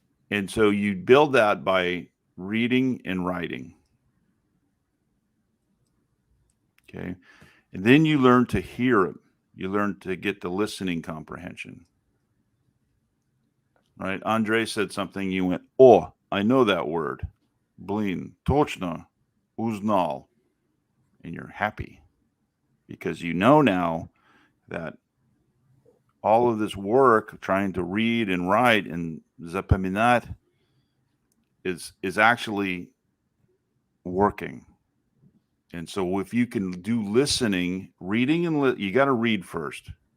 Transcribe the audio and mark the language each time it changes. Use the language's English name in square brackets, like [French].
[English] And so you build that by reading and writing. Okay. And then you learn to hear it. You learn to get the listening comprehension. Right? Andre said something. You went, oh, I know that word. [Russian] Blin, точно, узнал. [English] And you're happy because you know now that all of this work trying to read and write and запоминать is actually working. And so if you can do listening, reading, and you got to read first.